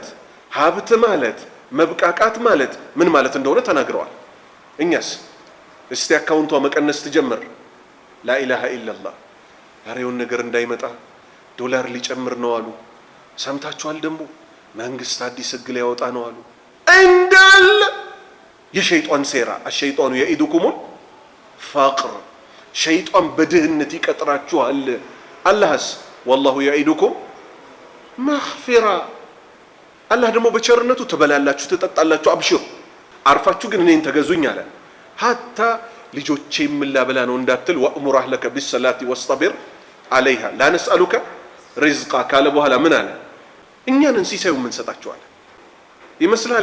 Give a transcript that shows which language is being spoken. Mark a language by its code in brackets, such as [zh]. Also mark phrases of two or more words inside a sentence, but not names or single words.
[am] ሀብት ማለት መብቃቃት ማለት ምን ማለት እንደሆነ ተናግረዋል እኛስ እስቲ አካውንቷ መቀነስ ትጀምር [ar] لا إله إلا الله [am] ያሬውን ነገር እንዳይመጣ ዶላር ሊጨምር ነው አሉ ሰምታችኋል ደግሞ መንግስት አዲስ ህግ ሊያወጣ ነው አሉ እንዳለ የሸይጣን ሴራ [ar] الشيطان يعيدكم فقر [am] ሸይጣን በድህነት ይቀጥራችኋል አላህስ [ar] والله يعيدكم [am] مغفرة አላህ ደግሞ በቸርነቱ ትበላላችሁ ትጠጣላችሁ አብሽሩ አርፋችሁ ግን እኔን ተገዙኝ አለ حتى ልጆቼ ምን ላበላ ነው እንዳትል [ar] وأمر أهلك بالصلاة واصطبر عليها لا نسألك رزقا [am] ካለ በኋላ ምን አለ እኛን ሲሳዩ ምን ሰጣችኋል ይመስላል